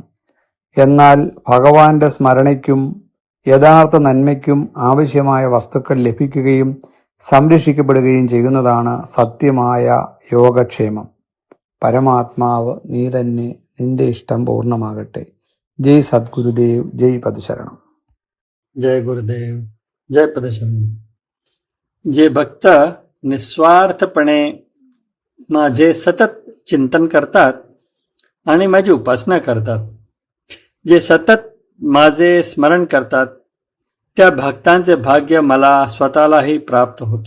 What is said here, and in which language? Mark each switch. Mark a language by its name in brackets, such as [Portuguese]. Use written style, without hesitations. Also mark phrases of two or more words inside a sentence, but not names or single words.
[Malayalam] എന്നാൽ ഭഗവാന്റെ സ്മരണയ്ക്കും യഥാർത്ഥ നന്മയ്ക്കും ആവശ്യമായ വസ്തുക്കൾ ലഭിക്കുകയും സംരക്ഷിക്കപ്പെടുകയും ചെയ്യുന്നതാണ് സത്യമായ യോഗക്ഷേമം. പരമാത്മാവ് നീ തന്നെ, നിന്റെ ഇഷ്ടം പൂർണ്ണമാകട്ടെ. [Hindi] जय सद्गुरुदेव, जय पदशरणम्. जय गुरुदेव, जय पदशरण. [Marathi] जे भक्त निस्वार्थपणे माझे सतत चिंतन करतात आणि माझी उपासना करतात, जे सतत माझे स्मरण करतात, त्या भक्तांचे भाग्य मला स्वतःलाही प्राप्त होते.